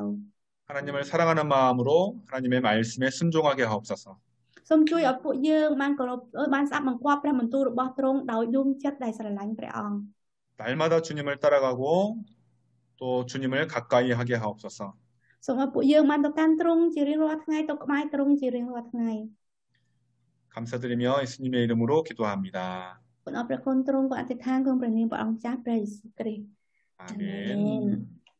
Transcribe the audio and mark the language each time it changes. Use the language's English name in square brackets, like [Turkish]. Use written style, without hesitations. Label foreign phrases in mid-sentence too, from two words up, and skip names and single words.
[Korean] 하나님을 사랑하는 마음으로 하나님의 말씀에 순종하게 하옵소서. [Khmer] សូមជួយឲ្យពួកយើងបានគោរពបានស្ដាប់បង្គាប់ព្រះបន្ទូលរបស់ទ្រង់ដោយរួមចិត្តដែលស្រឡាញ់ព្រះអង្គ [Korean] 날마다 주님을 따라가고 또 주님을 가까이 하게 하옵소서. [Khmer] សូមឲ្យពួកយើងបានទៅកាន់ទ្រង់ជារៀងរាល់ថ្ងៃទៅក្បែរទ្រង់ជារៀងរាល់ថ្ងៃ [Korean] 감사드리며 예수님의 이름으로 기도합니다. [Khmer] គុណអរព្រះគុណទ្រង់ក៏អធិដ្ឋានក្នុងព្រះនាមព្រះអង្គម្ចាស់ព្រះយេស៊ូវគ្រីស្ទ [Korean] 아멘.